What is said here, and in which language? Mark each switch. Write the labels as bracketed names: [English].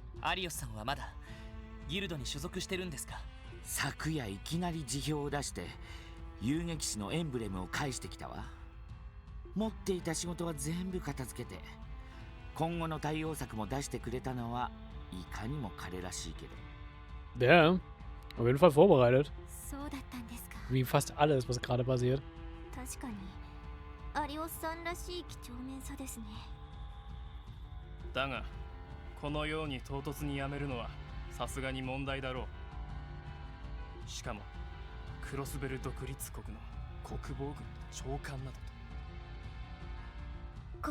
[Japanese] アリオスさんはまだギルドに所属してるんですか？昨夜いきなり辞表を出して遊撃士のエンブレムを返してきたわ。持っていた仕事は全部片付けて、今後の対応策も出してくれたのはいかにも彼らしいけど。 [German] Ja, auf jeden Fall vorbereitet. [Japanese] そうだったんですか。 [German] Wie fast alles, was gerade passiert. [Japanese] 確かにアリオスさんらしい几帳面さですね。だがこのように唐突にやめるのはさすがに問題だろう。しかもクロスベル独立国の国防軍長官などと。